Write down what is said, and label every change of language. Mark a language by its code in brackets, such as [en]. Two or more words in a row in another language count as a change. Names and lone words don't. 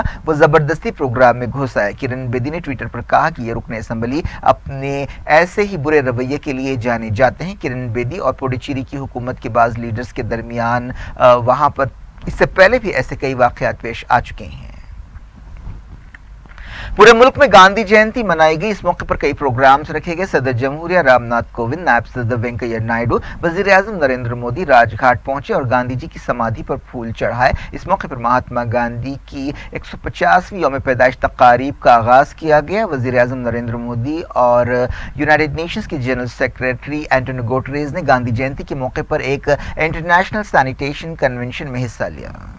[ur] وہ زبردستی پروگرام میں گھس آئے. کرن بیدی نے ٹویٹر پر کہا کہ یہ رکن اسمبلی اپنے ایسے ہی برے رویے کے لیے جانے جاتے ہیں. کرن بیدی اور پڈوچیری کی حکومت کے بعض لیڈرز کے درمیان وہاں پر اس سے پہلے بھی ایسے کئی واقعات پیش آ چکے ہیں. پورے ملک میں گاندھی جینتی منائی گئی. اس موقع پر کئی پروگرامز رکھے گئے. صدر جمہوریہ رام ناتھ کووند، نائب صدر وینکیا نائیڈو، وزیر اعظم نریندر مودی راج گھاٹ پہنچے اور گاندھی جی کی سمادھی پر پھول چڑھائے. اس موقع پر مہاتما گاندھی کی 150ویں یوم پیدائش تقاریب کا آغاز کیا گیا. وزیر اعظم نریندر مودی اور یونائیٹڈ نیشنز کے [en] General Secretary [ur] اینٹونیو گوٹریز نے گاندھی جینتی کے موقع پر ایک [en] International Sanitation Convention [ur] میں حصہ لیا.